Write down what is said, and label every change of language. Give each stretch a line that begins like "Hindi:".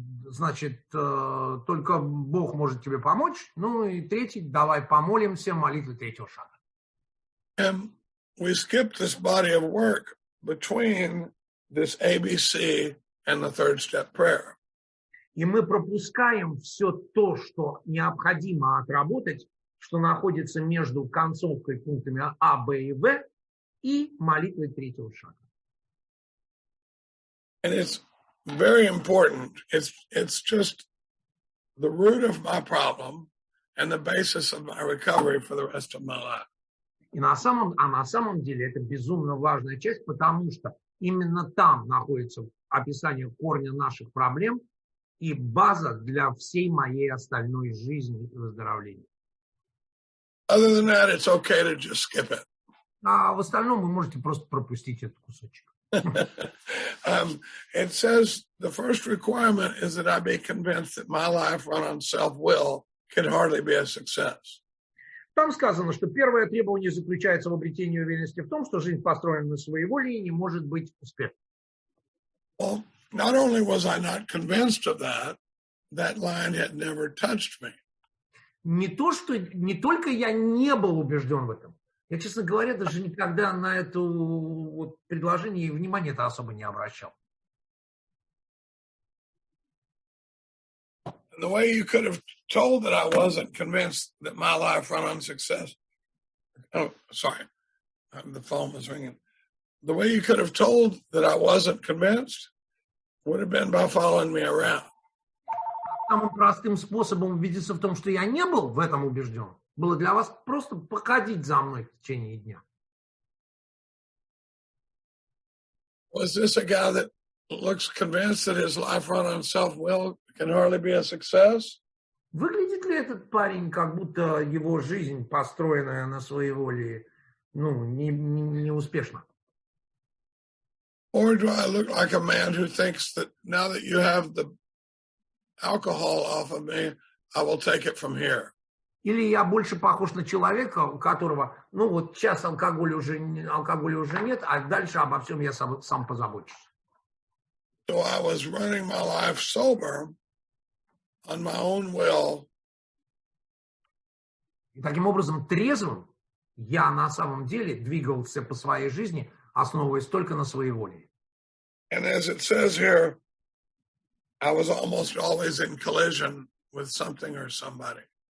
Russian: Значит, только Бог может тебе помочь. Ну и третий. Давай помолимся, молитвы третьего шага.
English: And we skipped this body of work between this ABC and the 3rd step prayer.
Russian: И мы пропускаем все то, что необходимо отработать, что находится между концовкой пунктами А, Б и В и молитвой третьего шага.
English: And it's very important. It's just the root of my problem and the basis of my recovery for the rest of my life.
Russian: И на самом деле это безумно важная часть, потому что именно там находится описание корня наших проблем и база для всей моей остальной жизни и выздоровления.
English: Other than that, it's okay to just skip it.
Russian: А в остальном вы можете просто пропустить этот кусочек.
English: It says the first requirement is that I be convinced that my life run on self-will can hardly be a success.
Russian: Там сказано, что первое требование заключается в обретении уверенности в том, что жизнь построена на своеволии и не может быть успешной.
English: Well, not only was I not convinced of that, that line had never touched me.
Russian: Не только я не был убежден в этом. Я, честно говоря, даже никогда на это вот предложение и внимания-то особо не обращал.
English: The way you could have told that I wasn't convinced that my life run on success. Oh, sorry. The phone was ringing. The way you could have told that I wasn't convinced would have been by following me around.
Russian: Самым простым способом убедиться в том, что я не был в этом убежден, было для вас просто походить за мной в течение дня.
English: Was this a guy that looks convinced that his life run on self-will can hardly be a success?
Russian: Выглядит ли этот парень, как будто его жизнь, построенная на своеволии, не успешна?
English: Or do I look like a man who thinks that now that you have the alcohol off of me, I will take it from here?
Russian: Или я больше похож на человека, у которого, вот сейчас алкоголя уже нет, а дальше обо всем я сам позабочусь.
English: So I was running my life sober on my own will.
Russian: И таким образом, трезвым я на самом деле двигался по своей жизни, основываясь только на своеволии.
English: And as it says here, I was almost always in collision with something or somebody.